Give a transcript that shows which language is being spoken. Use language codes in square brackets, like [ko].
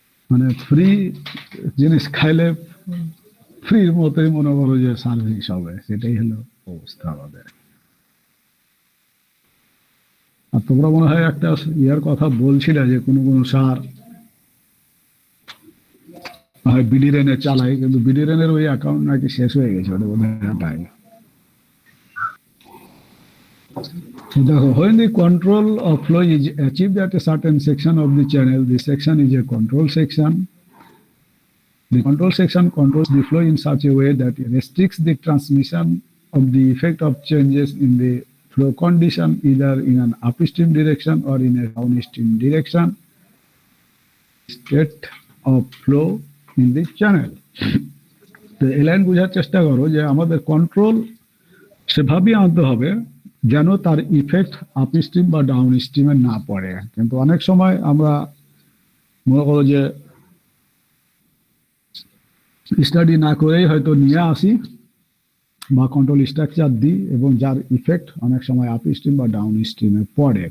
[bn] মানে ফ্রি জিনিস খাইলে ফ্রির মতোই মনে করো যে সার্ভিস হবে, সেটাই হলো অবস্থা আমাদের। আর তোমরা মনে হয় একটা ইয়ার কথা বলছিলে যে কোনো কোনো সার হয় বিডিরেনে চালায়, কিন্তু বিডিরেনের ওই অ্যাকাউন্ট নাকি শেষ হয়ে গেছে, ওটা বোধ হয়। [en] দেখো, when the control of flow is achieved at a certain section of the channel, this section is a control section. The control section controls the flow in such a way that it restricts the transmission of the effect of changes in the flow condition either in an upstream direction or in a downstream direction. State of flow in the channel. [bn] তো এই line বোঝার চেষ্টা করো যে আমাদের control সেভাবেই আনতে হবে যেন তার ইফেক্ট আপস্ট্রিম বা ডাউন স্ট্রিমে না পড়ে। কিন্তু অনেক সময় আমরা মনে করো যে স্টাডি না করেই হয়তো নিয়ে আসি বা কন্ট্রোল স্ট্রাকচার দিই, এবং যার ইফেক্ট অনেক সময় আপস্ট্রিম বা ডাউন স্ট্রিমে পড়ে।